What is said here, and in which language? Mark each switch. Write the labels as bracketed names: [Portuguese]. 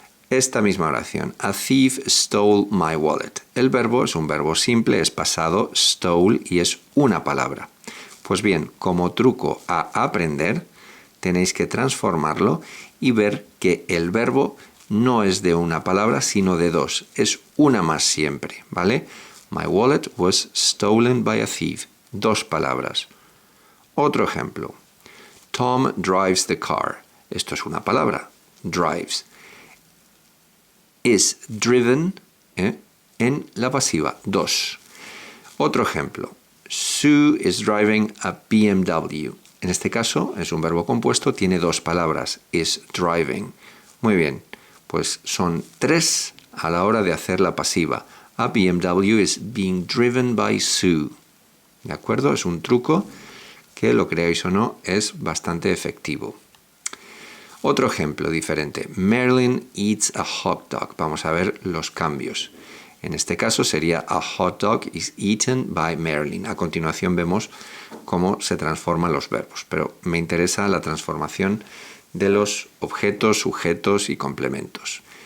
[Spanish] Esta misma oración. [English] A thief stole my wallet. [Spanish] El verbo es un verbo simple, es pasado, stole, y es una palabra. Pues bien, como truco a aprender, tenéis que transformarlo y ver que el verbo no es de una palabra, sino de dos. Es una más siempre, ¿vale? [English] My wallet was stolen by a thief. [Spanish] Dos palabras. Otro ejemplo. [English] Tom drives the car. [Spanish] Esto es una palabra. Drives. Is driven, en la pasiva. Dos. Otro ejemplo. [English] Sue is driving a BMW. [Spanish] En este caso es un verbo compuesto, tiene dos palabras. Is driving. Muy bien. Pues son tres a la hora de hacer la pasiva. [English] A BMW is being driven by Sue. [Spanish] ¿De acuerdo? Es un truco que, lo creáis o no, es bastante efectivo. Otro ejemplo diferente. [English] Marilyn eats a hot dog. [Spanish] Vamos a ver los cambios. En este caso sería [English] a hot dog is eaten by Marilyn. [Spanish] A continuación vemos cómo se transforman los verbos, pero me interesa la transformación de los objetos, sujetos y complementos.